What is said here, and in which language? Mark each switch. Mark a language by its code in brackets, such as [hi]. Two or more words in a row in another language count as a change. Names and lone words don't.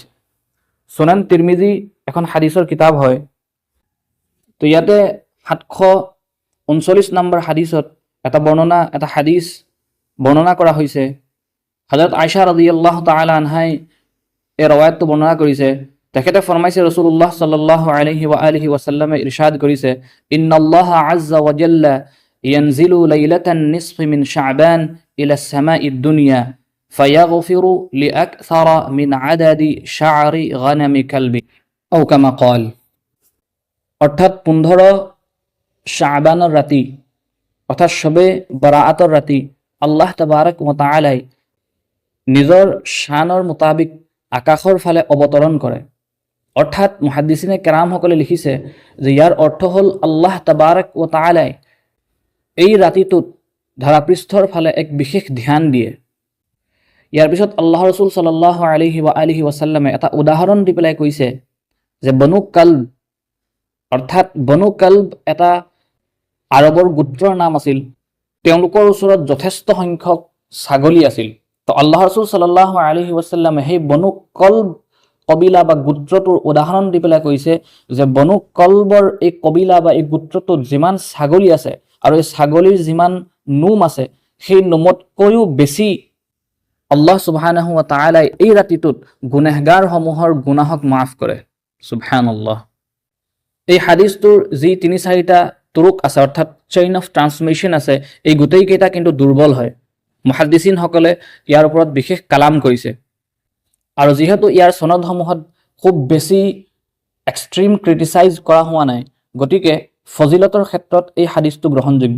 [as] সুনান তিৰমিজি এখন হাদিছৰ কিতাপ হয়। তো ইয়াতে 739 নম্বৰ হাদিছত এটা হাদিছ বৰ্ণনা কৰা হৈছে। হযৰত আয়েশা [ar] رضي الله تعالى عنها [as] এই ৰৱায়াতটো বৰ্ণনা কৰিছে। তেখেতে ফৰমাইছে [ar] رسول الله صلى الله عليه وآله وسلم [as] ইৰশাদ কৰিছে [ar] إن الله عز وجل ينزل ليلة النصف من شعبان إلى سماء الدنيا فيغفر لأكثر من عدد شعر غنم كلب أو كما قال. [as] অৰ্থাৎ 15 শাবানৰ ৰাতি অৰ্থাৎ শবে বাৰাতৰ ৰাতি [ar] الله تبارك وتعالى [as] নিজৰ শানৰ মুতাবিক আকাশৰ ফালে অৱতৰণ কৰে। অৰ্থাৎ মুহাদ্দিছিনে কেৰামসকলে লিখিছে যে ইয়াৰ অৰ্থ হ'ল [ar] الله تبارك وتعالى [as] এই ৰাতিটোত ধাৰাপৃষ্ঠৰ ফালে এক বিশেষ ধ্যান দিয়ে। ইয়াৰ পিছত আল্লাহ ৰাসূল [ar] صلى الله عليه وآله وسلم [as] এটা উদাহৰণ দি পেলাই কৈছে যে বনু কালব অৰ্থাৎ বনু কালব এটা আৰবৰ গোত্ৰৰ নাম আছিল তেওঁলোকৰ ওচৰত যথেষ্ট সংখ্যক ছাগলী আছিল। তো আল্লাহ ৰাসূল [ar] صلى الله عليه وسلم [as] সেই বনু কলব কবিলা বা গোত্ৰটোৰ উদাহৰণ দি পেলাই কৈছে যে বনু কলবৰ এই কবিলা বা এই গোত্ৰটোত যিমান ছাগলী আছে আৰু এই ছাগলীৰ যিমান নোম আছে, সেই নোমতকৈও বেছি [ar] الله سبحانه وتعالى [as] এই ৰাতিটোত গুনাহগাৰসমূহৰ গুনাহক মাফ কৰে। সুবহানাল্লাহ। এই হাদিসটোৰ যি ৩-৪টা তুৰুক আছে, অৰ্থাৎ [en] chain of transmission [as] আছে, এই গোটেইকেইটা কিন্তু দুৰ্বল হয়। মুহাদ্দিছিনসকলে ইয়াৰ ওপৰত বিশেষ কালাম কৰিছে, আৰু যিহেতু ইয়াৰ সনদসমূহত খুব বেছি [en] extreme criticise [as] কৰা হোৱা নাই, গতিকে ফজিলতৰ ক্ষেত্ৰত এই হাদিসটো গ্ৰহণযোগ্য।